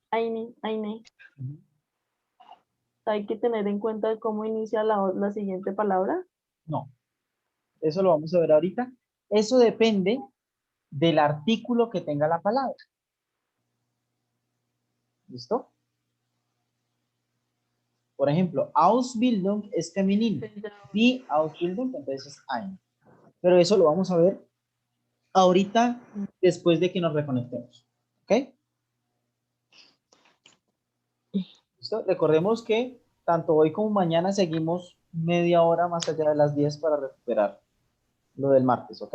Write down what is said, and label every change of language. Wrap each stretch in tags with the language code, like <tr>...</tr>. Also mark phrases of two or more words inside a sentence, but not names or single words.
<es>Hay que tener en cuenta cómo inicia la siguiente palabra. No. Eso lo vamos a ver ahorita. Eso depende del artículo que tenga la palabra. ¿Listo? Por ejemplo, Ausbildung es femenino.</es> <de>Die Ausbildung,</de> <es>entonces es ein. Pero eso lo vamos a ver ahorita después de que nos reconectemos. ¿Ok? ¿Listo? Recordemos que tanto hoy como mañana seguimos media hora más allá de las 10 para recuperar lo del martes, ¿ok?</es>